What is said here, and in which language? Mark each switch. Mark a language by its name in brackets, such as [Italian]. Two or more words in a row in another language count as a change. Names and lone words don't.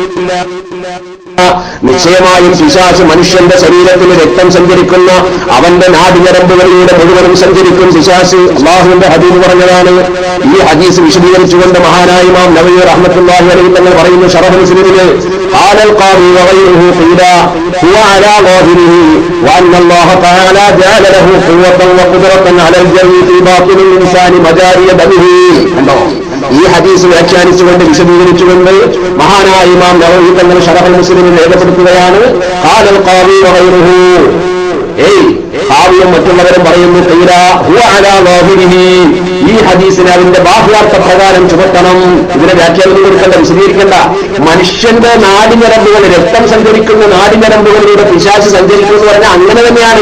[Malayalam] നിശ്ചയമായും പിശാച് മനുഷ്യന്റെ ശരീരത്തിൽ രക്തം സഞ്ചരിക്കുന്ന അവന്റെ നാഡിഞരമ്പുകളിലൂടെ മുഴുവനും സഞ്ചരിക്കും പിശാച്. അല്ലാഹുവിന്റെ ഹദീസ് പറഞ്ഞതാണ്. ഈ ഹദീസ് വിശദീകരിച്ചുകൊണ്ട് മഹാനായ ഇമാം നവവി [Arabic] رحمة الله عليه [Malayalam] തങ്ങൾ പറയുന്നു, ശറഹ് മുസ്ലിമിലെ [Arabic] قال القاضي وغيره قيل هو على ظاهره وأن الله تعالى جعل له قوة وقدرة على الجري في باطن الإنسان مجاري دمه. [Malayalam] ഈ ഹദീസ് വ്യാഖ്യാനിച്ചുകൊണ്ട് വിശദീകരിച്ചുകൊണ്ട് മഹാനായ ഇമാം നവവി തങ്ങൾ ശറഹ് മുസ്ലിമിൽ രേഖപ്പെടുത്തുകയാണ്, [Arabic] قال القاضي وغيره [Malayalam] ഹാവിയും മറ്റുള്ളവരും പറയുന്നു ഈ ഹദീസിനെ അതിന്റെ ബാഹ്യാർത്ഥ പ്രകാരം ചുമത്തണം. ഇതിനെ വ്യാഖ്യാനം കൊടുക്കണ്ട, വിശദീകരിക്കണ്ട. മനുഷ്യന്റെ നാടിഞരമ്പുകൾ, രക്തം സഞ്ചരിക്കുന്ന നാടിഞരമ്പുകളിലൂടെ പിശാച് സഞ്ചരിക്കുന്നു എന്ന് പറഞ്ഞാൽ അങ്ങനെ തന്നെയാണ്.